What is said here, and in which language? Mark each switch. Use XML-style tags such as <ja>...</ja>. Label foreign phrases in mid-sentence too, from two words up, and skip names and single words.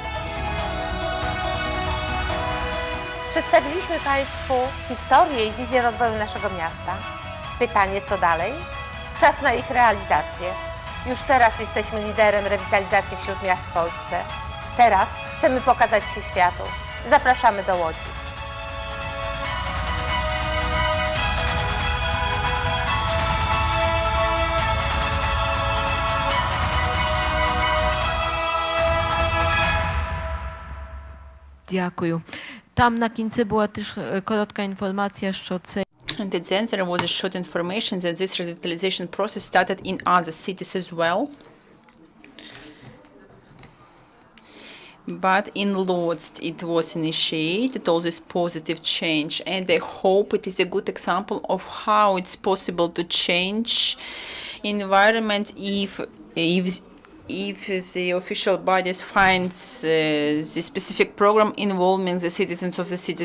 <pl>Przedstawiliśmy Państwu historię i wizję rozwoju naszego miasta. Pytanie, co dalej? Czas na ich realizację. Już teraz jesteśmy liderem rewitalizacji wśród miast w Polsce. Teraz chcemy pokazać się światu. Zapraszamy do Łodzi.</pl> <uk>Дякую. Там на кінці була теж коротка інформація, що це</uk> <en>And then there was a short information that this revitalization process started in other cities as well. But in Lodz it was initiated, all this positive change, and I hope it is a good example of how it's possible to change environment if the official bodies finds the specific program involving the citizens of the city.</en>